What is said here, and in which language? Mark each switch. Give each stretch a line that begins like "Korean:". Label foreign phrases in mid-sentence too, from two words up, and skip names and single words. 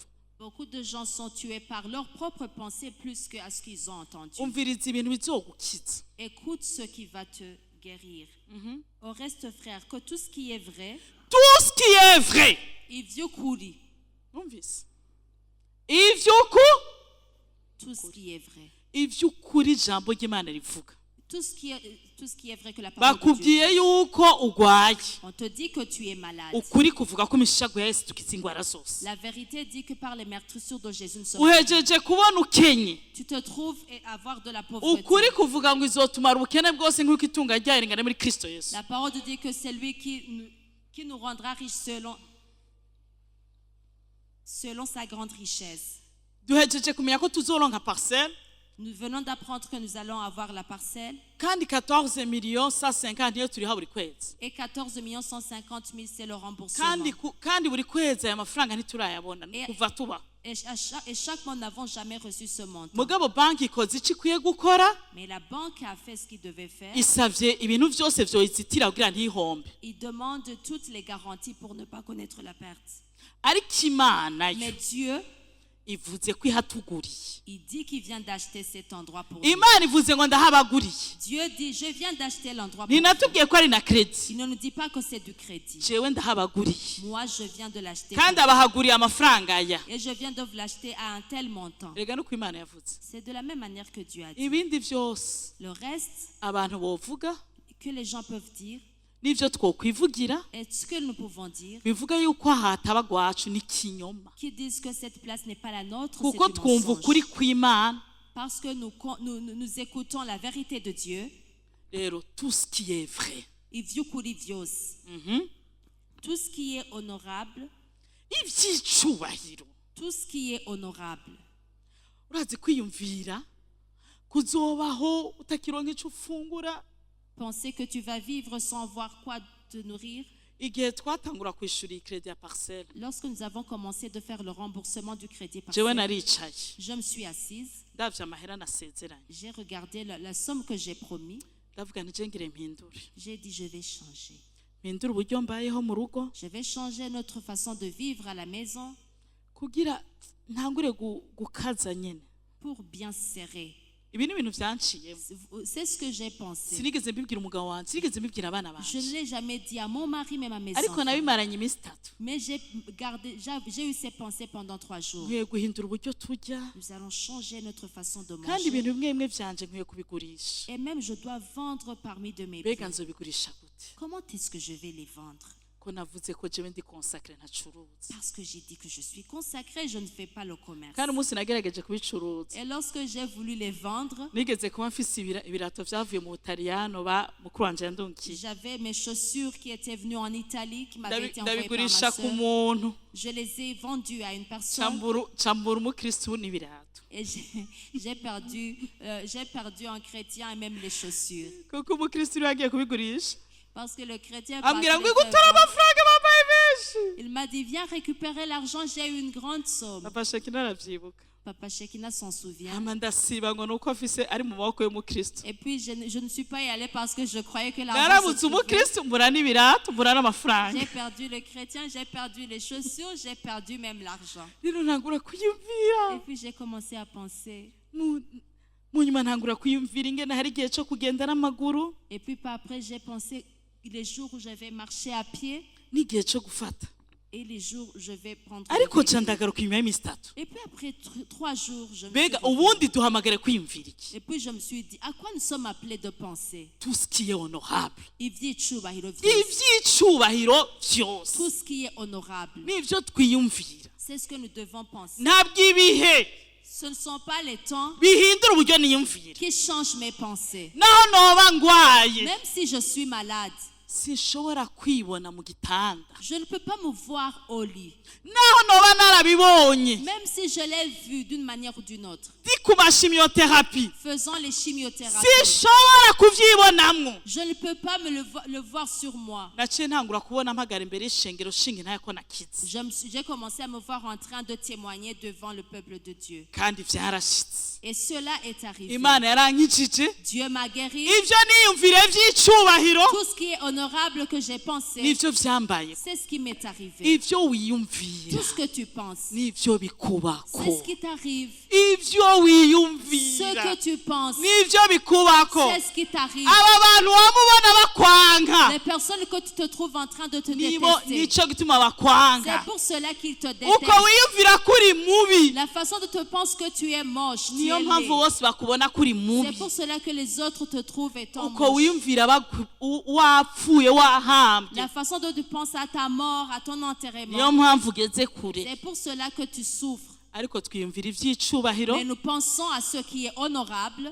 French: Beaucoup de gens sont tués par leurs propres pensées plus qu'à ce qu'ils ont entendu.
Rundi: Umviriza ibintu bizogukiza.
French: Écoute ce qui va te guérir. Au reste, frère, que tout ce qui est vrai, Tout ce qui est vrai.
Rundi: ivyukuri, Umvise. Ivyuku
French: tout ce qui est vrai.
Rundi: ivyukuri ijambo ry'Imana rivuga.
French: Tout ce qui est vrai que la parole de Dieu.
Rundi: Bakubwiye yuko ugwaye.
French: On te dit que tu es malade.
Rundi: Ukuri kuvuga ko imishago ya Yesu tukiza ingwara zose.
French: La vérité dit que par les meurtrissures de Jésus nous sommes.
Rundi: Uhejeje kubona ukenye.
French: Tu te trouves et avoir de la pauvreté.
Rundi: Ukuri kuvuga ngo izotumara ubukene bwose nk'uko itunga ryayo ringana muri Kristo Yesu.
French: La parole te dit que c'est lui qui nous rendra riches selon sa grande richesse.
Rundi: Duhejeje kumenya ko tuzoronka parcelle.
French: Nous venons d'apprendre que nous allons avoir la parcelle
Rundi: Kandi 14 millions 150 niyo turiha buri kwezi.
French: et 14 150 000 c'est le remboursement.
Rundi: Kandi buri kwezi aya mafaranga ntiturayabona kuva tuba.
French: Et chaque mois nous n'avons jamais reçu ce montant.
Rundi: Mugabo banki ikoze iki ikwiye gukora,
French: Mais la banque a fait ce qu'il devait faire.
Rundi: isavye ibintu vyose vyoyizitira kugira ntihombe.
French: Il demande toutes les garanties pour ne pas connaître la perte.
Rundi: Ariko Imana yo
French: Mais Dieu,
Rundi: ivuze ko ihatuguriye.
French: il dit qu'il vient d'acheter cet endroit pour nous.
Rundi: Imana ivuze ngo ndahabaguriye.
French: Dieu dit, je viens d'acheter l'endroit pour nous.
Rundi: Ntinatubwiye ko ari na credit.
French: Il ne nous dit pas que c'est du crédit.
Rundi: Jewe ndahabaguriye.
French: Moi, je viens de l'acheter.
Rundi: Kandi abahaguriye amafaranga aya.
French: Et je viens de vous l'acheter à un tel montant.
Rundi: Rega nuko Imana yavuze.
French: C'est de la même manière que Dieu a dit.
Rundi: Ibindi vyose
French: Le reste
Rundi: abantu bovuga
French: que les gens peuvent dire,
Rundi: n'ivyo twokwivugira
French: et ce que nous pouvons dire,
Rundi: bivuga yuko hataba gwacu n'ikinyoma.
French: qui disent que cette place n'est pas la nôtre, c'est
Rundi: Kuko
French: du
Rundi: twumva ukuri
French: mensonge.
Rundi: kw'Imana.
French: Parce que nous écoutons la vérité de Dieu. Rero tout ce qui est vrai.
Rundi: Ivyukuri vyose.
French: Tout ce qui est honorable,
Rundi: Ivyicubahiro.
French: tout ce qui est honorable.
Rundi: Urazi kwiyumvira kuzobaho utakironka ico ufungura.
French: Penser que tu vas vivre sans avoir quoi te nourrir.
Rundi: Igihe twatangura kwishura ikredi ya parcelle,
French: Lorsque nous avons commencé de faire le remboursement du crédit
Rundi: jewe
French: partiel,
Rundi: naricaye
French: je me suis assise,
Rundi: ndavye amahera nasezeranye,
French: j'ai regardé la somme que j'ai promis,
Rundi: ndavuga nti je ngire mpindure
French: j'ai dit je vais changer.
Rundi: mpindure uburyo mbayeho mu rugo
French: Je vais changer notre façon de vivre à la maison
Rundi: kugira ntangure gukaza nyene.
French: pour bien serrer.
Rundi: Ibi ni ibintu vyanciyemo,
French: C'est ce que j'ai pensé.
Rundi: sinigeze mbibwira umugabo wanje, sinigeze mbibwira abana
French: Je ne
Rundi: banje,
French: l'ai jamais dit à mon mari, même à mes
Rundi: ariko
French: enfants.
Rundi: nabimaranye iminsi itatu.
French: Mais j'ai eu ces pensées pendant 3 jours.
Rundi: Nkwiye guhindura uburyo turya,
French: Nous allons changer notre façon de
Rundi: kandi
French: manger.
Rundi: ibintu bimwe bimwe vyanje nkwiye kubigurisha.
French: Et même je dois vendre parmi de mes
Rundi: Mbega
French: biens.
Rundi: nzobigurisha gute?
French: Comment est-ce que je vais les vendre?
Rundi: Ko navuze ko jewe ndi consacré ntacuruza,
French: Parce que j'ai dit que je suis consacrée, je ne fais pas le commerce.
Rundi: kandi umunsi nagerageje kubicuruza
French: Et lorsque j'ai voulu les vendre,
Rundi: nigeze kuba mfise ibirato vyavuye mu Butaliyano mukuru wanje yandungiye,
French: j'avais mes chaussures qui étaient venues en Italie, qui m'avaient été envoyées par ma
Rundi: ndabigurisha ku
French: soeur.
Rundi: muntu,
French: Je les ai vendues à une personne
Rundi: cambura umukristu n'ibirato,
French: et j'ai perdu un chrétien et même les chaussures.
Rundi: kuko umukristu yari agiye kubigurisha
French: Parce que le chrétien
Rundi: ambwira ngo
French: partait
Rundi: igutora
French: vraiment.
Rundi: amafaranga bambaye menshi.
French: Il m'a dit, viens récupérer l'argent, j'ai eu une grande somme.
Rundi: Papa Shekina aravyibuka.
French: Papa Shekina s'en souvient.
Rundi: Ama ndasiba ngo nuko afise ari mu maboko y'umukristo.
French: Et puis, je ne suis pas y allée parce que je croyais que l'argent
Rundi: Naramutse
French: se trouvait.
Rundi: umukristo mbura n'ibirato mbura n'amafaranga.
French: J'ai perdu le chrétien, j'ai perdu les chaussures, j'ai perdu même l'argent.
Rundi: Rero ntangura kuyumvira.
French: Et puis, j'ai commencé à penser.
Rundi: Mu nyuma ntangura kuyumvira ingene hari igihe cyo kugenda n'amaguru
French: Et puis, par après, j'ai pensé les jours où je vais marcher à pied
Rundi: n'igihe cyo gufata.
French: et les jours où je vais prendre.
Rundi: Ariko ca ndagaruka inyuma y'iminsi itatu.
French: Et puis, après 3 jours, je me suis
Rundi: Mbega
French: dit-
Rundi: ubundi duhamagare kwiyumvira iki?
French: Et puis, je me suis dit, à quoi nous sommes appelés de penser? Tout ce qui est honorable.
Rundi: Ivyicubahiro vyose. Ivy'icubahiro vyose.
French: Tout ce qui est honorable.
Rundi: Nivyo twiyumvira.
French: C'est ce que nous devons penser.
Rundi: Ntabwo ibihe
French: Ce ne sont pas les temps
Rundi: bihindura uburyo niyumvira.
French: qui changent mes pensées.
Rundi: Naho noba ngwaye
French: Même si je suis malade,
Rundi: sinshobora kwibona mu gitanda.
French: je ne peux pas me voir au lit.
Rundi: Naho noba narabibonye
French: Même si je l'ai vu d'une manière ou d'une autre.
Rundi: ndi ku mashimiothérapie
French: Faisant les chimiothérapies.
Rundi: sinshobora kuvyibonamwo.
French: Je ne peux pas le voir sur moi.
Rundi: Naciye ntangura kubona mpagara imbere y'ishengero shinga ntaye ko nakize.
French: J'ai commencé à me voir en train de témoigner devant le peuple de Dieu.
Rundi: Kandi vyarashitse.
French: Et cela est arrivé.
Rundi: Imana yarankijije.
French: Dieu m'a guéri.
Rundi: Ivyo niyumvire vy'icubahiro
French: Tout ce qui est honorable que j'ai pensé,
Rundi: nivyo vyambaye.
French: c'est ce qui m'est arrivé.
Rundi: Ivyo wiyumvira
French: Tout ce que tu penses,
Rundi: nivyo
French: c'est
Rundi: bikubako.
French: ce qui t'arrive.
Rundi: Ivyo
French: Ce
Rundi: wiyumvira
French: que tu penses,
Rundi: nivyo bikubako.
French: c'est ce qui t'arrive.
Rundi: Aba bantu wamubona bakwanga
French: Les personnes que tu te trouves en train de te
Rundi: nibo
French: détester,
Rundi: nico gituma bakwanga.
French: c'est pour cela qu'ils te
Rundi: Uko
French: détestent.
Rundi: wiyumvira kuri mubi
French: La façon dont tu penses que tu es moche, tu
Rundi: niyo
French: es
Rundi: mpamvu
French: laid.
Rundi: bose bakubona kuri
French: C'est
Rundi: mubi.
French: pour cela que les autres te trouvent étant
Rundi: Uko
French: moche.
Rundi: wiyumvira wapfuye wahambye
French: La façon dont tu penses à ta mort, à ton
Rundi: niyo
French: enterrement,
Rundi: mpamvu ugeze kure.
French: c'est pour cela que tu souffres.
Rundi: Ariko twiyumvira ivy'icubahiro
French: Mais nous pensons à ce qui est honorable